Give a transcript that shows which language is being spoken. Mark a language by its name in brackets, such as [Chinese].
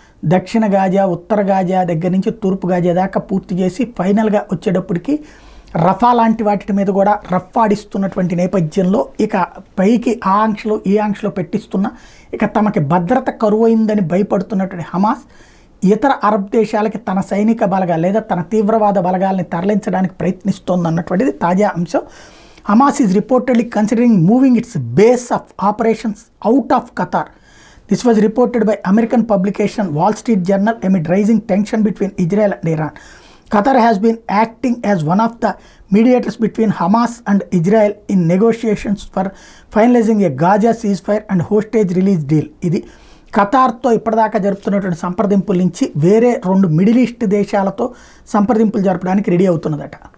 [Telugu] దక్షిణ గాజా, ఉత్తర గాజా దగ్గర నుంచి తూర్పు గాజా దాకా పూర్తి చేసి ఫైనల్గా వచ్చేటప్పటికి రఫా లాంటి వాటి మీద కూడా రఫ్ ఆడిస్తున్నటువంటి నేపథ్యంలో ఇక పైకి ఆ ఆంక్షలు ఈ ఆంక్షలు పెట్టిస్తున్న ఇక తమకి భద్రత కరువైందని భయపడుతున్నటువంటి హమాస్ ఇతర అరబ్ దేశాలకి తన సైనిక బలగాలు లేదా తన తీవ్రవాద బలగాల్ని తరలించడానికి ప్రయత్నిస్తోందన్నటువంటిది తాజా అంశం. [English] Hamas is reportedly considering moving its base of operations out of Qatar. This was reported by American publication Wall Street Journal amid rising tension between Israel and Iran. Qatar has been acting as one of the mediators between Hamas and Israel in negotiations for finalizing a Gaza ceasefire and hostage release deal. [Telugu] ఇది ఖతార్తో ఇప్పటిదాకా జరుపుతున్నటువంటి సంప్రదింపుల నుంచి వేరే 2 middle east దేశాలతో సంప్రదింపులు జరపడానికి ready అవుతున్నదట.